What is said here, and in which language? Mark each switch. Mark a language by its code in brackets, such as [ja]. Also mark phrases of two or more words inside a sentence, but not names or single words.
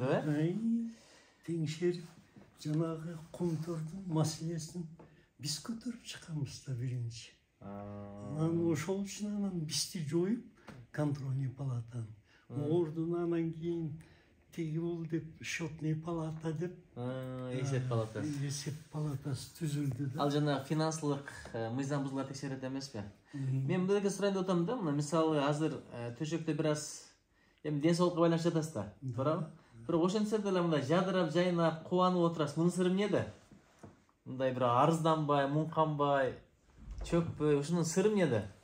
[ky] Теңшерип, жанагы комтордун маселесин биз көтөрүп чыкканбыз да биринчи. Анан ошол үчүн бизди жоюп [ru] контрольный палатаны. [ky] Ордун анан кийин тиги бул деп [ru] счетный палата [ky] деп Есеп палатасы. Есеп палатасы түзүлдү да. Ал жана финансылык мыйзам бузулар текшерет эмеспи? Мен бул жерге сурайын деп атам да, мына мисалы азыр төшөктө бир аз эми ден соолукка байланыштуу жатасыз да, туурабы? Бирок ошентсе деле мындай жадырап, жайнап, кубанып отурасыз. Мунун сыры эмнеде? Мындай бир арызданбай, муңканбай, чөкпөй, ушунун сыры эмнеде?